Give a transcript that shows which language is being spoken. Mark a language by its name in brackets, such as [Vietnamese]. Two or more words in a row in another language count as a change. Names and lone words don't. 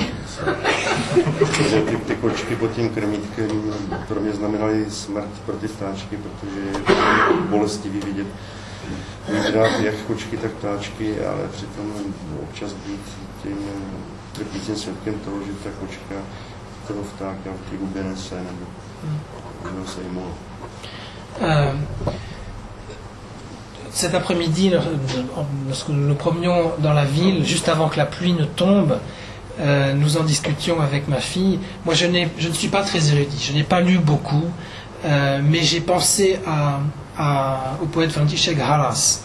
[Czech] Protože ty kočky pod tím krmítkem pro mě znamenaly smrt pro ty ptáčky, protože je bolestivý vidět jak kočky, tak ptáčky, ale přitom občas být tím trpícím svědkem toho, že ta kočka toho vtáka v té hubě nese, nebo se jí mohlo. [French] Cet après-midi, lorsque nous nous promenions dans la ville, juste avant que la pluie ne tombe, nous en discutions avec ma fille. Moi, je ne suis pas très érudit, je n'ai pas lu beaucoup, mais j'ai pensé au poète František Halas.